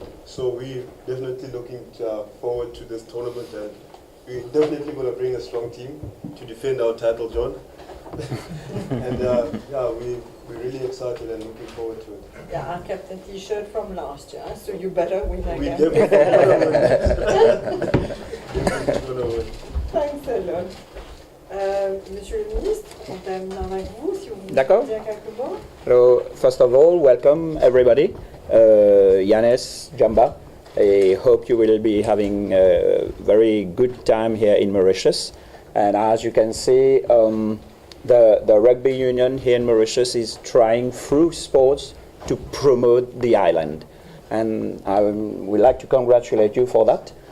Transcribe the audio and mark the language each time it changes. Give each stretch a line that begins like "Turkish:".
English: So we're definitely looking forward to this tournament, and we're definitely going to bring a strong team to defend our title, John. And we're really excited and looking forward to it. Yeah, our captain t-shirt from last year, so you better win again. We definitely going to win. Thanks a lot.
French: Monsieur le ministre, on termine avec vous, si vous voulez D'accord. dire quelques mots.
English: So, first of all, welcome everybody. Yannis, Jamba. I hope you will be having a very good time here in Mauritius. And as you can see, the rugby union here in Mauritius is trying through sports to promote the island. And I would like to congratulate you for that.